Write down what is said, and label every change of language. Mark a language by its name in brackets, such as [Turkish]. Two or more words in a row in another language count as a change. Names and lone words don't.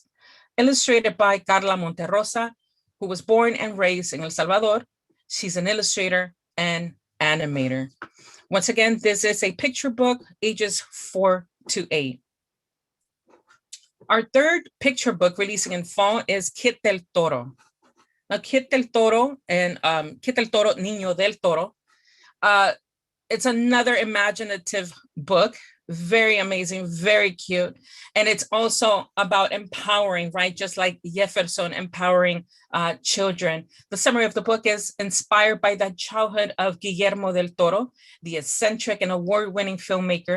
[English] Illustrated by Carla Monterrosa, who was born and raised in El Salvador. She's an illustrator and animator. Once again, this is a picture book, ages 4 to 8. Our third picture book releasing in fall is Kit del Toro. Now, Kit del Toro and Kit del Toro, Niño del Toro, it's another imaginative book, very amazing, very cute. And it's also about empowering, right? Just like Jefferson empowering children. The summary of the book is inspired by the childhood of Guillermo del Toro, the eccentric and award-winning filmmaker.